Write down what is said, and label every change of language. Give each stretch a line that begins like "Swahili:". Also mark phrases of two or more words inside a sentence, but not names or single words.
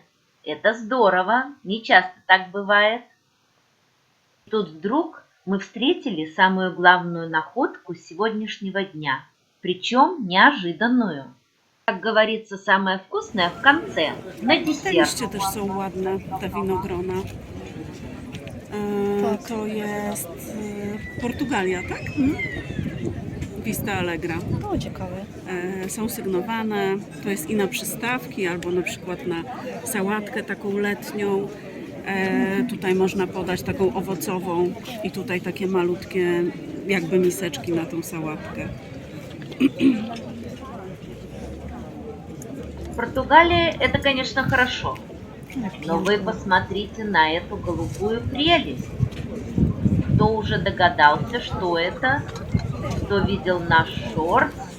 Russian: Это здорово, не часто так бывает. Тут вдруг мы встретили самую главную находку сегодняшнего дня, причем неожиданную. Как говорится, самое wкусное в конце, на
Polish: Te
Russian: десерт.
Polish: liście też są ładne, te winogrona. To jest Portugalia, tak? Vista Allegra. O, ciekawe. Są sygnowane, to jest i na przystawki, albo na przykład na sałatkę taką letnią. Tutaj można podać taką owocową i tutaj takie malutkie jakby miseczki na tą sałatkę.
Russian: Португалия – это, конечно, хорошо, но вы посмотрите на эту голубую прелесть. Кто уже догадался, что это? Кто видел наш шорт?